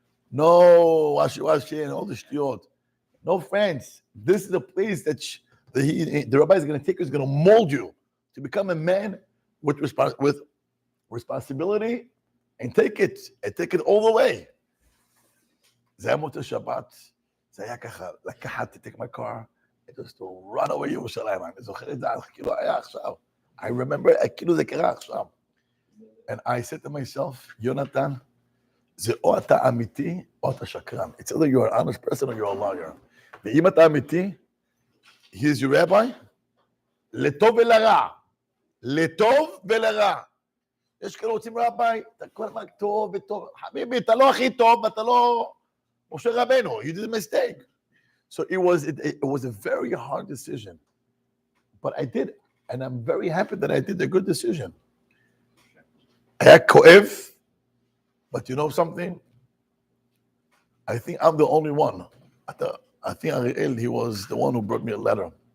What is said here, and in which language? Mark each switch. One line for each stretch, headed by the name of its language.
English: No washi and all the shtiyot. No friends. This is the place that the rabbi is going to take you, is going to mold you to become a man with responsibility and take it all the way.
Hebrew: זה היה מוצאי שבת, זה היה ככה, לקחת,
English: take my car, and just to run away
Hebrew: ירושלים. אני זוכר את זה, כאילו היה עכשיו.
English: I remember,
Hebrew: כאילו זה קרה עכשיו.
English: And I said to myself,
Hebrew: יונתן, זה או אתה אמיתי, או אתה שקרן.
English: It's either you're an honest person or you're a liar.
Hebrew: ואם אתה אמיתי,
English: here's your rabbi,
Hebrew: לטוב ולרע. לטוב ולרע. יש כאלה רוצים רבי, אתה כל הזמן טוב וטוב. חביבי, אתה לא הכי טוב, אתה לא משה רבנו.
English: You did a mistake. So it was a very hard decision. But I did it. And I'm very happy that I did a good decision.
Hebrew: היה כואב,
English: but you know something? I think I'm the only one. I think Ariel, he was the one who brought me a letter.